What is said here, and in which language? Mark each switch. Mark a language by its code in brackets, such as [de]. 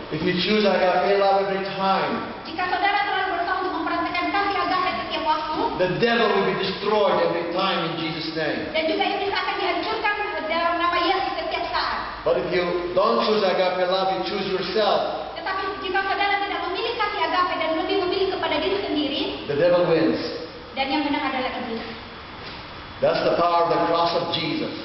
[en] If you choose agape love every time, [id] Jika saudara selalu berusaha untuk mempraktekkan kasih agape setiap waktu, [en] the devil will be destroyed every time in Jesus' name. [id] dan juga iblis akan dihancurkan dalam nama Yesus setiap saat. [en] But if you don't choose agape love, you choose yourself. [id] Tetapi jika saudara tidak memilih kasih agape dan lebih memilih kepada diri sendiri, [en] The devil wins. [id] dan yang menang adalah iblis. [en] That's the power of the cross of Jesus.